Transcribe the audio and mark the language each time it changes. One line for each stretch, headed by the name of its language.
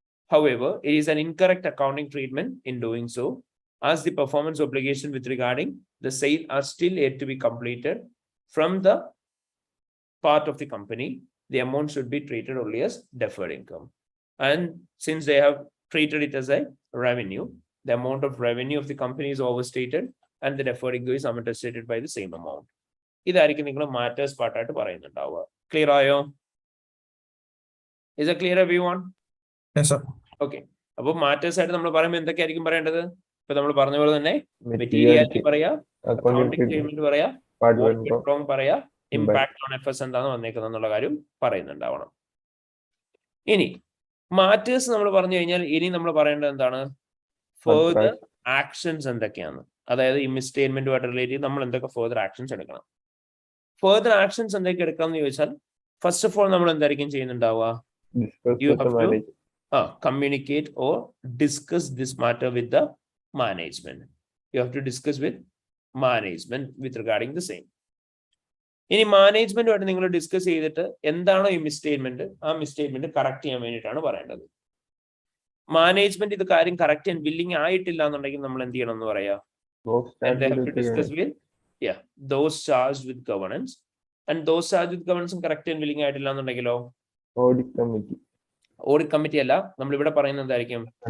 English: However, it is an incorrect accounting treatment in doing so, as the performance obligation with regarding the sale are still yet to be completed from the part of the company. The amount should be treated only as deferred income. And since they have treated it as a revenue, the amount of revenue of the company is overstated and the deferred income is understated by the same amount.
Malayalam: ഇതായിരിക്കും നിങ്ങൾ matters പാർട്ടായിട്ട് പറയുന്നുണ്ടാവുക.
English: Clear ആയോ? Is it clear everyone? Yes, sir. Okay.
Malayalam: അപ്പൊ matters ആയിട്ട് നമ്മൾ പറയുമ്പോൾ എന്തൊക്കെയായിരിക്കും പറയേണ്ടത്? ഇപ്പൊ നമ്മൾ പറഞ്ഞ പോലെ തന്നെ മെറ്റീരിയാലിറ്റി പറയാ, അക്കൗണ്ടിംഗ് ട്രീറ്റ്മെന്റ് പറയാ, പറയാ, ഇമ്പാക്ട് ഓൺ എഫേർട്സ് എന്താണ് വന്നേക്കുന്നത് എന്നുള്ള കാര്യം പറയുന്നുണ്ടാവണം. ഇനി മാറ്റേഴ്സ് നമ്മൾ പറഞ്ഞു കഴിഞ്ഞാൽ ഇനി നമ്മൾ പറയേണ്ടത് എന്താണ്? ഫർദർ ആക്ഷൻസ് എന്തൊക്കെയാണ്? അതായത് ഈ മിസ്സ്റ്റേറ്റ്മെന്റുമായിട്ട് റിലേറ്റ് ചെയ്ത് നമ്മൾ എന്തൊക്കെ ഫർദർ ആക്ഷൻസ് എടുക്കണം? ഫർദർ ആക്ഷൻസ് എന്തൊക്കെ എടുക്കാമെന്ന് ചോദിച്ചാൽ, ഫസ്റ്റ് ഓഫ് ഓൾ നമ്മൾ എന്തായിരിക്കും ചെയ്യുന്നുണ്ടാവുക?
English: You have to communicate or discuss this matter with the management. You have to discuss with management with regarding the same.
Malayalam: ഇനി മാനേജ്മെന്റുമായിട്ട് നിങ്ങൾ ഡിസ്കസ് ചെയ്തിട്ട് എന്താണോ ഈ മിസ്സ്റ്റേറ്റ്മെന്റ്, ആ മിസ്സ്റ്റേറ്റ്മെന്റ് കറക്റ്റ് ചെയ്യാൻ വേണ്ടിയിട്ടാണ് പറയേണ്ടത്. മാനേജ്മെന്റ് ഇത് കാര്യം കറക്റ്റ് ചെയ്യാൻ വില്ലിങ് ആയിട്ടില്ല എന്നുണ്ടെങ്കിൽ നമ്മൾ എന്ത് ചെയ്യണം എന്ന് പറയാ?
English: And they have to discuss with those charged with governance. And those charged with governance
Malayalam: correct ചെയ്യാൻ വില്ലിങ് ആയിട്ടില്ല എന്നുണ്ടെങ്കിലോ ഓഡിറ്റ് കമ്മിറ്റി അല്ല, നമ്മൾ ഇവിടെ പറയുന്നത് എന്തായിരിക്കും?